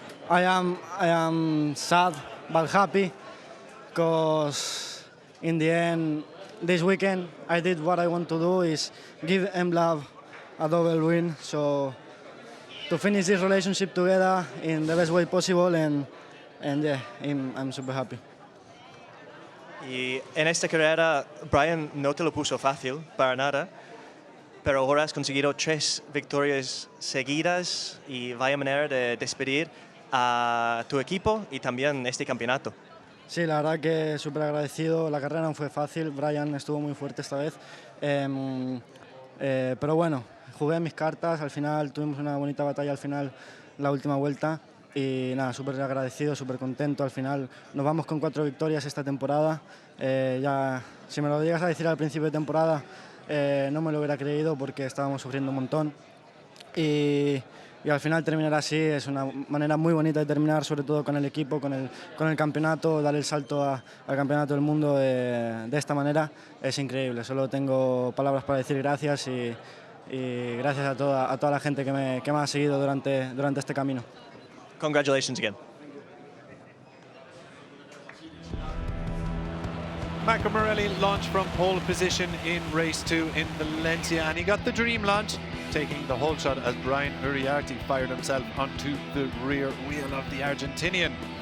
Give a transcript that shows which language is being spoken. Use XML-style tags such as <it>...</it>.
<en>I am sad but happy because in the end this weekend I did what I want to do, is give MLab a double win. So to finish this relationship together in the best way possible, and yeah, I'm super happy.</en> <es>Y en esta carrera, Brian no te lo puso fácil, para nada, pero ahora has conseguido 3 victorias seguidas y vaya manera de despedir a tu equipo y también este campeonato. Sí, la verdad que súper agradecido. La carrera no fue fácil, Brian estuvo muy fuerte esta vez, pero bueno, jugué mis cartas, al final tuvimos una bonita batalla al final, la última vuelta, y nada, súper agradecido, súper contento. Al final nos vamos con 4 victorias esta temporada. Ya, si me lo llegas a decir al principio de temporada, no me lo hubiera creído porque estábamos sufriendo un montón. Y al final terminar así es una manera muy bonita de terminar, sobre todo con el equipo, con el campeonato. Dar el salto al campeonato del mundo de esta manera es increíble. Solo tengo palabras para decir gracias y gracias a toda la gente que me ha seguido durante este camino.</es> <en>Congratulations again. Marco Morelli launched from pole position in race 2 in Valencia, and he got the dream launch, taking the whole shot as Brian Uriarte fired himself onto the rear wheel of the Argentinian.</en>